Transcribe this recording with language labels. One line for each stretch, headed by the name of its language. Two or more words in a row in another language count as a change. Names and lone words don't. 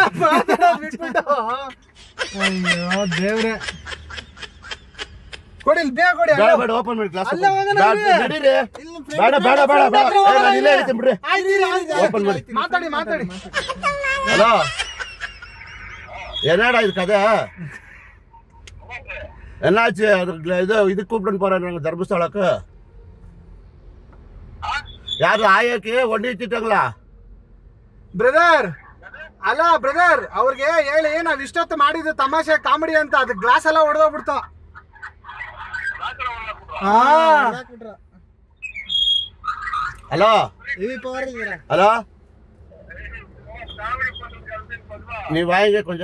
Kannada: ಅಯ್ಯೋ ದೇವ್ರೆ, ಕೊಡಿ ಬೇಗ ಕೊಡಿ. ಬೇಡ ಓಪನ್ ಮಾಡಿ ಗ್ಲಾಸ್. ಬೇಡ ಇಲ್ಲೇ ಹೇಳ್ತೀನಿ ಬಿಡ್ರಿ. ಓಪನ್ ಮಾಡಿ. ಮಾತಾಡಿ. ಹಲೋ, ಏನಾಡ ಇದು ಕದೆ?
Tamil: என்னாச்சு? இது கூப்பிட்டு போறாங்க தர்மஸ்தலக்கு. யாரு ஆயாக்கு ஒண்டி வச்சுட்டாங்களா?
Kannada: ಬ್ರದರ್ ಅಲ್ಲ ಬ್ರದರ್, ಅವ್ರಿಗೆ ಹೇಳಿ ನಾವ್ ಇಷ್ಟೊತ್ತು ಮಾಡಿದ್ದು ತಮಾಷೆ ಕಾಮಿಡಿ ಅಂತ. ಅದು ಗ್ಲಾಸ್ ಎಲ್ಲ ಹೊಡೆದೋಗ್ಬಿಡ್ತು. ಹಲೋ ಹಲೋ, ನೀವು ಆಯಿಗೆ ಕೊಂಚ